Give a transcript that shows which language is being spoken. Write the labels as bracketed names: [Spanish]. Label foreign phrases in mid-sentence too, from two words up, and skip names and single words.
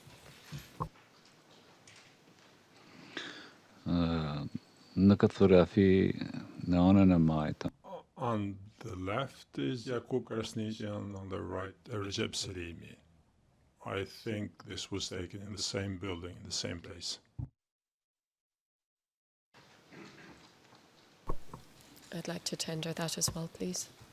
[Albanian] Në këtë fotografi në anën e majtë, [English] On the left is Jakub Krasnitian, on the right Recep Selimi. I think this was taken in the same building, in the same place. I'd like to tender that as well, please.